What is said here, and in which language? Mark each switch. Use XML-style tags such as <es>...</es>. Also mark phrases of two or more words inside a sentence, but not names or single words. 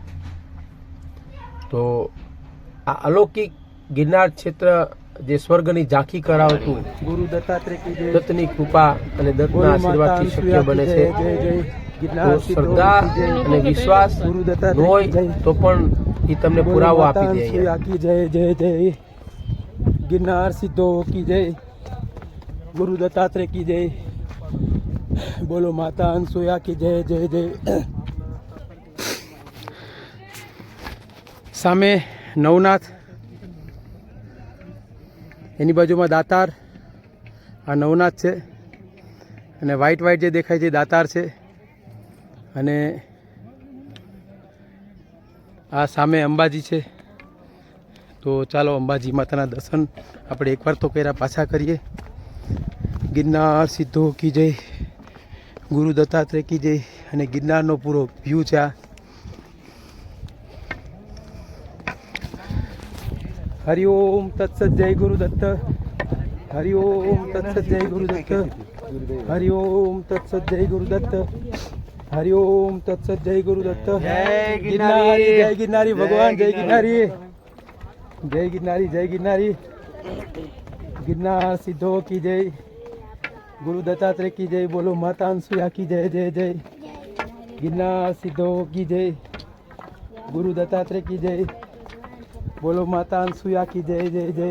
<gu>તો આ અલૌકિક ગિરનાર ક્ષેત્ર જે સ્વર્ગની ઝાંખી કરાવતું ગુરુ દત્તાત્રેય દત્તની કૃપા અને દત્તના આશીર્વાદથી શક્ય બને છે. તો શ્રદ્ધા અને વિશ્વાસ ન હોય તો પણ એ તમને પુરાવો આપી દે.</gu> <hi>જય જય જય गिरनार सिद्धो की जय, गुरु दत्तात्रेय की जय, बोलो माता अनसुया की जय जय जय.</hi> <gu>સામે નવનાથ, એની બાજુમાં દાતાર, આ નવનાથ છે અને વ્હાઈટ જે દેખાય છે દાતાર છે. અને આ સામે અંબાજી છે. તો ચાલો અંબાજી માતાના દર્શન આપણે એકવાર તો કર્યા, પાછા કરીએ.</gu> <hi>गिरनार सिद्धो की जय, गुरु दत्तात्रेय की जय.</hi> <gu>અને ગિરનારનો પૂરો વ્યૂ છે આ.</gu> <hi>हरिओम तत्सत जय गुरु दत्त, हरिओम तत्सत जय गुरु दत्त, हरिओम तत्सत जय गुरु दत्त, हरिओम तत्सत जय गुरु दत्त. जय गिरनारी भगवान, जय गिरनारी, जय गिरनारी, जय गिरनारी. गिरनार सिद्धो की जय, गुरु दत्तात्रेय की जय, बोलो माता अनसुया की जय जय जय. गिरनार सिद्धो की जय, गुरु दत्तात्रेय की जय, बोलो माता अनसुया की जय जय जय.</hi>